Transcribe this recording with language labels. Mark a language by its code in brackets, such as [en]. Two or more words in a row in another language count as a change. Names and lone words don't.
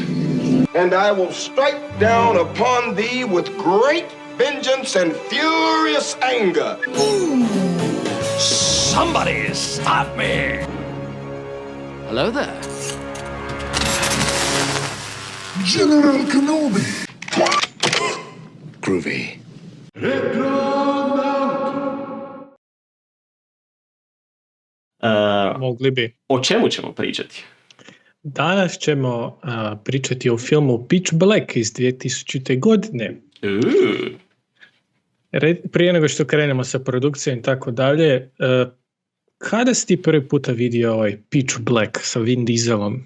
[en] And I will strike down upon thee with great vengeance and furious anger. Somebody stop me! Hello there. General Kenobi! Groovy. [bs] Mogli bi. O čemu ćemo pričati? Danas ćemo pričati o filmu Pitch Black iz 2000. godine. Prije nego što krenemo sa produkcijom i tako dalje, kada si ti prvi puta vidio ovaj Pitch Black sa Vin Dieselom?